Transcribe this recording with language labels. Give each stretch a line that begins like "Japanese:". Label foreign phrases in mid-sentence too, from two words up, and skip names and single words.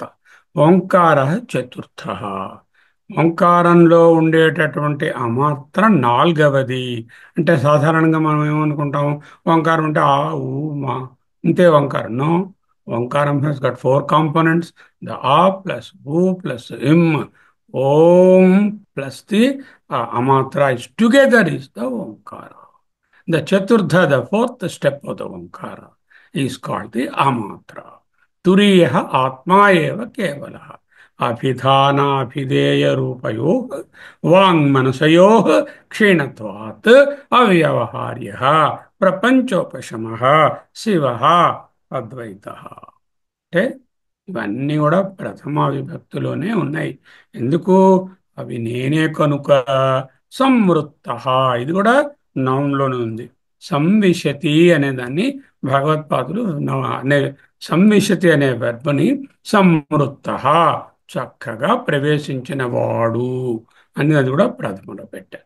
Telugu: ఓంకార చతుర్థ. ఓంకారంలో ఉండేటటువంటి అమాత్ర నాలుగవది. అంటే సాధారణంగా మనం ఏమనుకుంటాం? ఓంకారం అంటే ఆ, ఊ, మా, ఇంతే ఓంకారం.
English: No, Omkaram has got four components. The aa plus oo plus im. ఓం ప్లస్ ది amatra is together is the Omkara. The Chaturtha, the fourth step of the Omkara, is called the Amatra.
Sanskrit: तुरीयः आत्मा एव केवलः. Abhidhanaabhideya रूपयोः वाङ्मनसयोः क्षीणत्वात् अव्यवहार्यः प्रपञ्चोपशमः शिवः अद्वैतः.
Telugu: అంటే ఇవన్నీ కూడా ప్రథమ విభక్తిలోనే ఉన్నాయి. ఎందుకు? అవి నేనే కనుక. సంవృత్త, ఇది కూడా నౌన్లోనే ఉంది. సంవిశతి అనే దాన్ని భగవత్పాదులు అనే సంవిశతి అనే వెర్బని సంవృత్త, చక్కగా ప్రవేశించిన వాడు అని అది కూడా ప్రథమలో పెట్టారు.